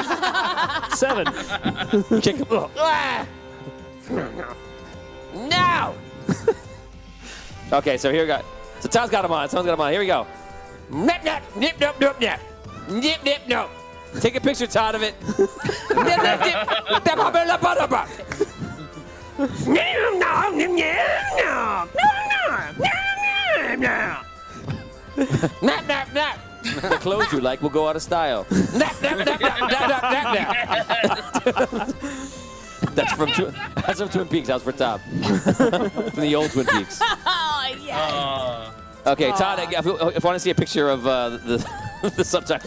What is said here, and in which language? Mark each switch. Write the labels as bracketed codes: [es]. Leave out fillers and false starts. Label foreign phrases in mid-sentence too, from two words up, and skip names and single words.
[en] 7. You kick him. No. Okay, so here we go. So Tom's got him on. Here we go. Nip, nip, nip, nip, nip, nip. Nip, nip, no. Take a picture, Todd, of it. Nip, nip, nip. Nap, nap, nap. The clothes you like will go out of style. Nap, nap, nap, nap, nap, nap, nap. That's from Twin Peaks. That was for Tom. From the old Twin Peaks. Oh, yes. Okay, Todd, if I want to see a picture of the subtitles.